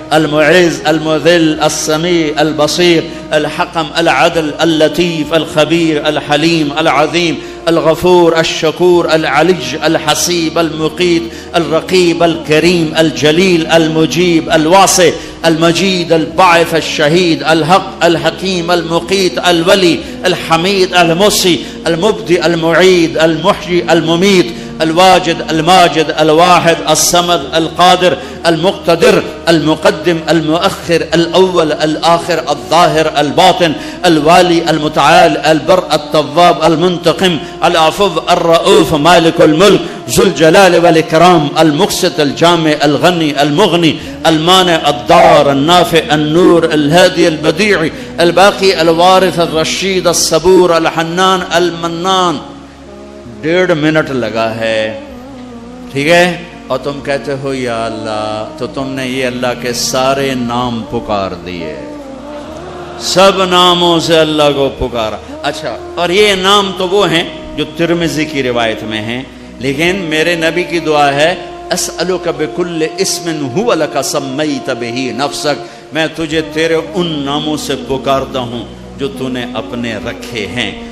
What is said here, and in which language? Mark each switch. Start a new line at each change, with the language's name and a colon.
Arabic: المعز المذل السميع البصير الحكم العدل اللطيف الخبير الحليم العظيم الغفور الشكور العلي الحسيب المقيت الرقيب الكريم الجليل المجيب الواسع المجيد الباعث الشهيد الحق الحكيم المقيت الولي الحميد المحصي المبدئ المعيد المحيي المميت الواجد الماجد الواحد الصمد القادر المقتدر المقدم المؤخر الأول الآخر الظاهر الباطن الوالي المتعال البر التواب المنتقم العفو الرؤوف مالك الملك ذو الجلال والإكرام المقسط الجامع الغني المغني المانع الضار النافع النور الهادي البديع الباقي الوارث الرشید الصبور الحنان المنان.
Urdu: 1.5 منٹ لگا ہے، ٹھیک ہے، اور تم کہتے ہو یا اللہ، تو تم نے یہ اللہ کے سارے نام پکار دیے، سب ناموں سے اللہ کو پکارا. اچھا، اور یہ نام تو وہ ہیں جو ترمذی کی روایت میں ہیں، لیکن میرے نبی کی دعا ہے
Arabic: اسألک بکل اسم هو لک سمیت بہ نفسک،
Urdu: میں تجھے تیرے ان ناموں سے پکارتا ہوں جو تو نے اپنے رکھے ہیں.